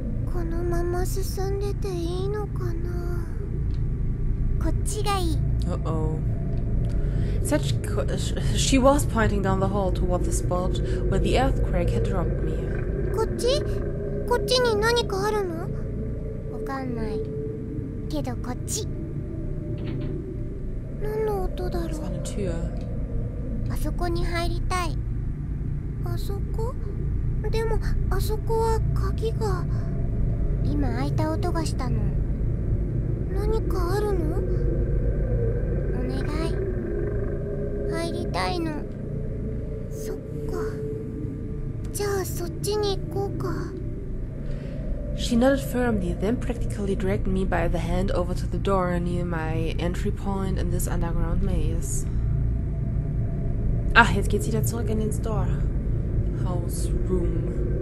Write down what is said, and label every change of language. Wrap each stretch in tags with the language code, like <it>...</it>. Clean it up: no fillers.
<ja>このまま進んでていいのかな。こっちがいい。</ja> <en>Uh-oh. She was pointing down the hall toward the spot where the earthquake had dropped me.</en> <ja>こっち？こっちに何かあるの？わかんない。けどこっち。何の音だろう。</ja> <de>Das war eine Tür.</de> <ja>あそこに入りたい。あそこ？でもあそこは鍵が。今開いた音がしたの。何かあるの？お願い。入りたいの。そっか。じゃあそっちに行こうか。</ja> <en>She nodded firmly, then practically dragged me by the hand over to the door near my entry point in this underground maze.</en> <de>Ach, jetzt geht's wieder zurück in den Storehouse Room.</de>